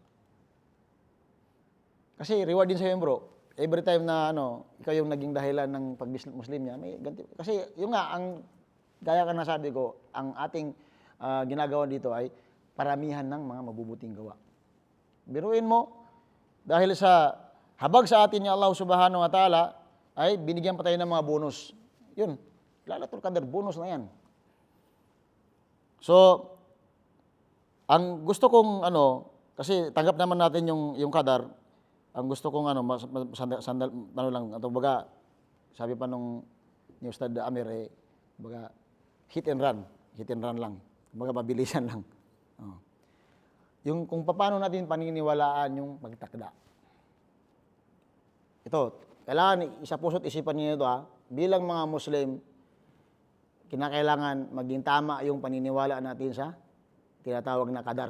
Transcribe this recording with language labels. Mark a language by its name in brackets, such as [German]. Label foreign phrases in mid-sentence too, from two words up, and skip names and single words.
[Filipino] Kasi reward din sa'yo, bro. [English] Every time [Filipino] na ikaw yung naging dahilan ng pag-Muslim niya, may ganti. Kasi yung nga, gaya ka na sabi ko, ang ating ginagawa dito ay paramihan ng mga mabubuting gawa. Biruin mo, dahil sa habag sa atin ni Allah [Arabic] سبحانه وتعالى, [Filipino] ay binigyan pa tayo ng mga bonus. Yun, Lailatul Qadr, bonus na yan. So, ang gusto kong kasi tanggap naman natin yung Qadar, ang gusto kong sandal lang, baga, sabi pa ni Ustad Amir, baga, [English] hit and run [Filipino] lang, baga mabilisan lang. Yung kung paano natin paniniwalaan yung magtakda. Ito, kailangan isapuso't isipan niyo ito bilang mga Muslim, kinakailangan maging tama yung paniniwala natin sa tinatawag na Qadar.